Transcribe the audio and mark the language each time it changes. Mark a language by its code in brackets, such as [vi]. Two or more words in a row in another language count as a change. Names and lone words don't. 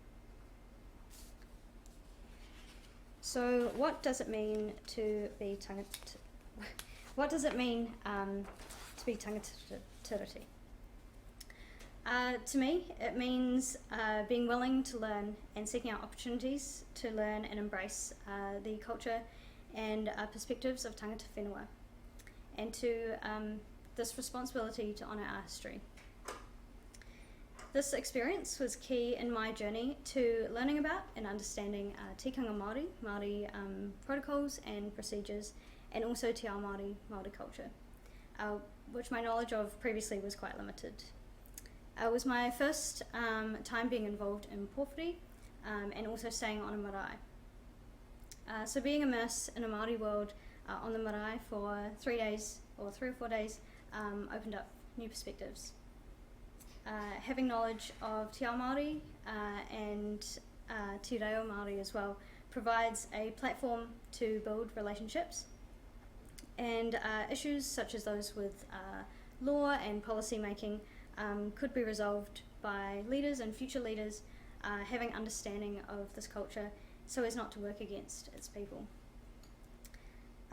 [en] So what does it mean to be what does it mean to be tangatiriti? To me, it means being willing to learn and seeking out opportunities to learn and embrace the culture and perspectives of [mi] tangata whenua, [en] and to this responsibility to honour our history. This experience was key in my journey to learning about and understanding [mi] tikanga Māori [en] protocols and procedures, and also [mi] te ao Māori [en] culture, which my knowledge of previously was quite limited. It was my first time being involved in pōwhiri and also staying on a marae. So being immersed in a Māori world on the marae for 3 days or 3 or 4 days opened up new perspectives. Having knowledge of [mi] te ao Māori [en] and [mi] te reo Māori [en] as well provides a platform to build relationships, and issues such as those with law and policy making could be resolved by leaders and future leaders having understanding of this culture so as not to work against its people.